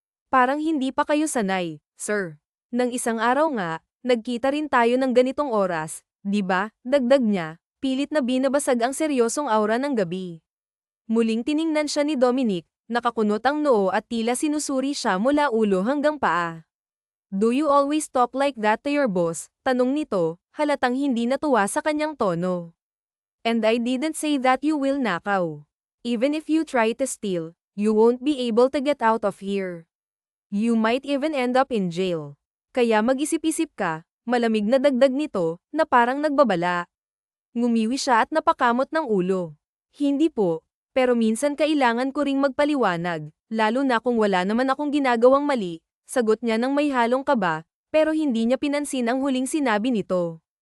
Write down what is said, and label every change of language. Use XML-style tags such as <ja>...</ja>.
<tl>"Parang hindi pa kayo sanay, sir. Nang isang araw nga, nagkita rin tayo ng ganitong oras, di ba?" dagdag niya, pilit na binabasag ang seryosong aura ng gabi. Muling tiningnan siya ni Dominic, nakakunot ang noo at tila sinusuri siya mula ulo hanggang paa.</tl> <en>"Do you always talk like that to your boss?"</en> <tl>tanong nito, halatang hindi natuwa sa kanyang tono.</tl> <en>"And I didn't say that you will nakaw. Even if you try to steal, you won't be able to get out of here. You might even end up in jail.</en> <tl>Kaya mag-isip-isip ka," malamig na dagdag nito, na parang nagbabala. Ngumiwi siya at napakamot ng ulo. "Hindi po, pero minsan kailangan ko ring magpaliwanag, lalo na kung wala naman akong ginagawang mali," sagot niya ng may halong kaba, pero hindi niya pinansin ang huling sinabi nito.</tl>